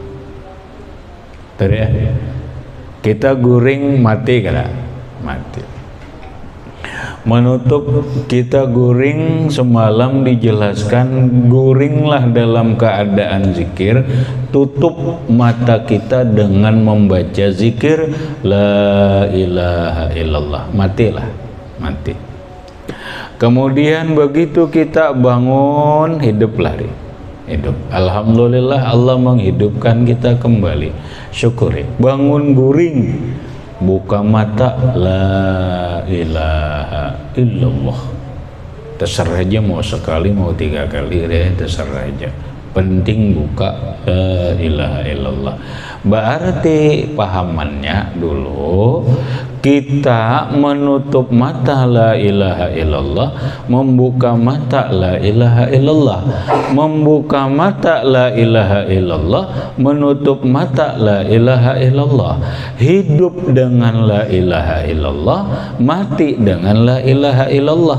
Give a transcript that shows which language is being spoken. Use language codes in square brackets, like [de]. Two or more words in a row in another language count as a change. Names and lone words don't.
[bjn] Tadi ya, kita guring mati kada? [id] Mati. Menutup, kita guring semalam dijelaskan, guringlah dalam keadaan zikir, tutup mata kita dengan membaca zikir [ar] la ilaha illallah, [id] matilah, mati. Kemudian begitu kita bangun, hidup lari, hidup. Alhamdulillah Allah menghidupkan kita kembali, syukuri. [bjn] Bangun guring, buka mata [ar] la ilaha illallah. [id] Terserah aja mau sekali mau 3 kali deh, terserah aja. Penting buka [ar] la ilaha illallah. [id] Berarti pahamannya dulu kita menutup mata [ar] la ilaha illallah, [id] membuka mata [ar] la ilaha illallah, [id] membuka mata [ar] la ilaha illallah, [id] menutup mata [ar] la ilaha illallah, [id] hidup dengan [ar] la ilaha illallah, [id] mati dengan [ar] la ilaha illallah.